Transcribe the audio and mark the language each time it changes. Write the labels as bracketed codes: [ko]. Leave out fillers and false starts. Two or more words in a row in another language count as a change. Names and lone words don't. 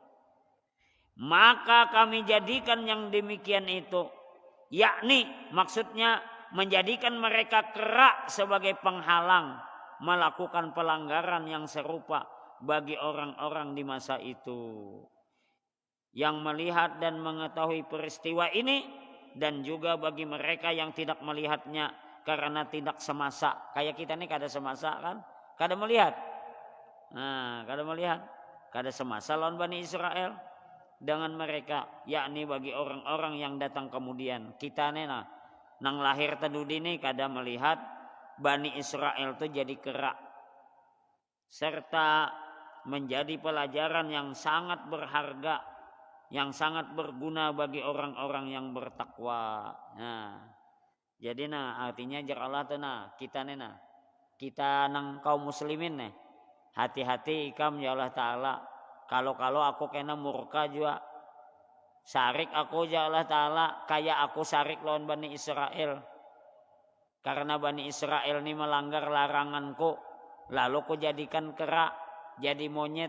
[id] Maka kami jadikan yang demikian itu, yakni maksudnya menjadikan mereka kera sebagai penghalang melakukan pelanggaran yang serupa bagi orang-orang di masa itu yang melihat dan mengetahui peristiwa ini, dan juga bagi mereka yang tidak melihatnya karena tidak semasa. [bjn] Kayak kita nih kada semasa kan, kada melihat. Nah, kada melihat, kada semasa lawan Bani Israel dengan mereka, yakni bagi orang-orang yang datang kemudian. Kita nih nang lahir tadudi nih kada melihat Bani Israel tuh jadi kera, serta menjadi pelajaran yang sangat berharga, yang sangat berguna bagi orang-orang yang bertakwa. Nah, jadi artinya jar Allah tuh kita nih kita nang kaum muslimin nih, hati-hati ikam ya Allah Ta'ala. Kalau aku kena murka juga, sarik aku ya Allah Ta'ala, kayak aku sarik lawan Bani Israel. [id] Karena Bani Israel ini melanggar laranganku, lalu ku jadikan kera, jadi monyet.